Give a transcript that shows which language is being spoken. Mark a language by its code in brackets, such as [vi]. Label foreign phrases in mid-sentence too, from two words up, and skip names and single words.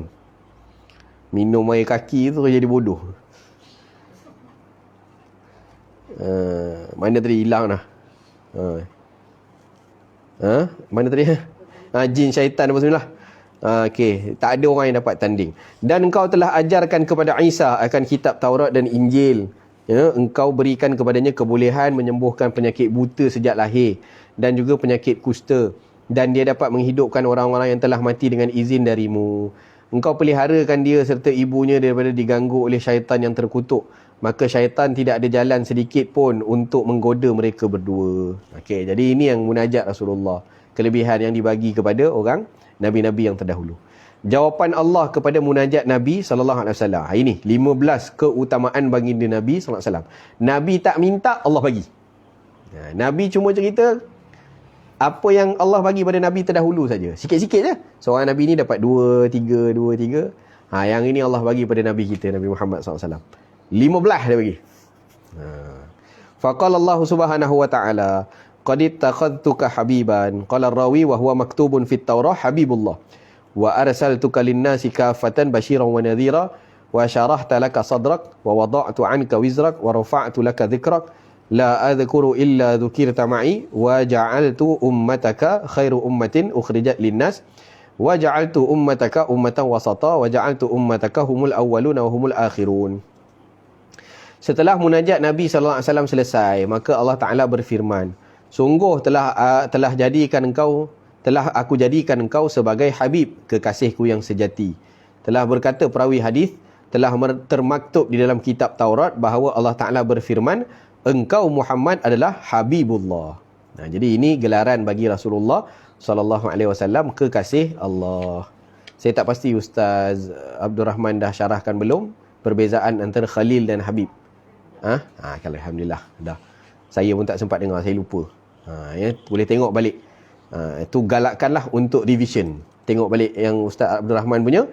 [ms] Minum air kaki tu jadi bodoh. Mana tadi hilang dah. Mana tadi? Jin, syaitan apa semua lah. Okey, tak ada orang yang dapat tanding. Dan engkau telah ajarkan kepada Isa akan kitab Taurat dan Injil. Ya, engkau berikan kepadanya kebolehan menyembuhkan penyakit buta sejak lahir dan juga penyakit kusta, dan dia dapat menghidupkan orang-orang yang telah mati dengan izin darimu. Engkau peliharakan dia serta ibunya daripada diganggu oleh syaitan yang terkutuk. Maka syaitan tidak ada jalan sedikit pun untuk menggoda mereka berdua. Okey, jadi ini yang munajat Rasulullah, kelebihan yang dibagi kepada orang Nabi-Nabi yang terdahulu. Jawapan Allah kepada munajat Nabi SAW. Ini 15 keutamaan baginda Nabi SAW. Nabi tak minta, Allah bagi. Nabi cuma cerita apa yang Allah bagi pada Nabi terdahulu saja. Sikit-sikit je. Seorang Nabi ni dapat 2, 3. Yang ini Allah bagi pada Nabi kita, Nabi Muhammad SAW. 15 dia bagi. [ar] فقال الله سبحانه وتعالى قد اتخذتك حبيبا. قال الراوي وهو مكتوب في التوراة حبيب الله وأرسلتك للناس كافة بشيرا ونذيرا وشرحت لك صدرك ووضعت عنك وزرك ورفعت لك ذكرك لا أذكر إلا ذكرت معي وجعلت أمتك خير أمة أخرجت للناس وجعلت أمتك أمة وسطا وجعلت أمتك هم الأولون وهم الآخرون. [ms] Setelah munajat Nabi [ar] صلى الله عليه وسلم [ms] selesai, maka Allah Taala berfirman, sungguh telah aku jadikan engkau sebagai habib, kekasihku yang sejati. Telah berkata perawi hadis, telah termaktub di dalam kitab Taurat bahawa Allah Taala berfirman, engkau Muhammad adalah habibullah. Jadi ini gelaran bagi Rasulullah [ar] صلى الله عليه وسلم, [ms] kekasih Allah. Saya tak pasti Ustaz Abdul Rahman dah syarahkan belum perbezaan antara Khalil dan Habib. Kalau alhamdulillah dah. Saya pun tak sempat dengar, saya lupa. Boleh tengok balik. Itu galakkanlah untuk revision. Tengok balik yang Ustaz Abdul Rahman punya.